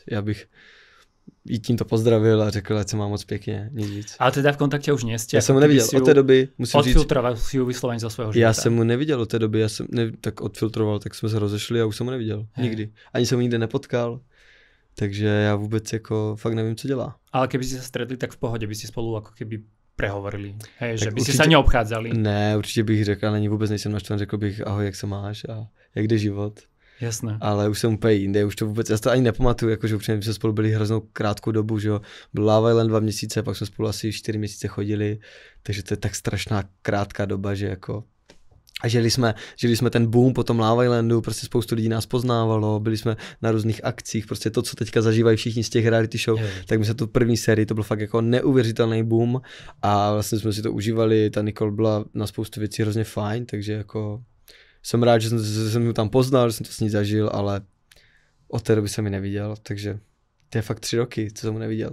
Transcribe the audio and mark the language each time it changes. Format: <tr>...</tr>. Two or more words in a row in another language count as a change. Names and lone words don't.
<cs>Já bych jí tímto pozdravil a řekl, ať se má moc pěkně, nic víc.</cs> <sk>Ale teda v kontakte už nie ste?</sk> <cs>Já jsem mu neviděl, od té doby musím říct.</cs> <sk>Odfiltroval si ju vyslovene zo svého života.</sk> <cs>Já jsem mu neviděl od té doby, tak odfiltroval, tak jsme se rozešli a už jsem mu neviděl, nikdy. Ani jsem mu nikde nepotkal, takže já vůbec jako fakt nevím, co dělá.</cs> <sk>Ale keby ste sa stretli, tak v pohode by ste spolu ako keby prehovorili, hej, že by ste sa neobchádzali.</sk> <cs>Ne, určitě bych řekl, ale ani vůbec nejsem naštvaný, řekl bych ahoj, jak se máš a jak jde život.</cs> <sk>Jasné.</sk> <cs>Ale už jsem úplně jinde, už to vůbec, já to ani nepamatuju, jakože upřímně jsme spolu byli hroznou krátkou dobu, že jo, byl Love Island 2 měsíce, pak jsme spolu asi 4 měsíce chodili, takže to je tak strašná krátká doba, že jako a žili jsme ten boom po tom Love Islandu, prostě spoustu lidí nás poznávalo, byli jsme na různých akcích, prostě to, co teďka zažívají všichni z těch reality show, tak my se tu první sérii, to byl fakt jako neuvěřitelný boom a vlastně jsme si to užívali, ta Nicole byla na spoustu věcí hrozně fajn, takže jako jsem rád, že jsem ji tam poznal, že jsem to s ní zažil, ale od té doby jsem ji neviděl, takže to je fakt 3 roky, co jsem mu neviděl.</cs>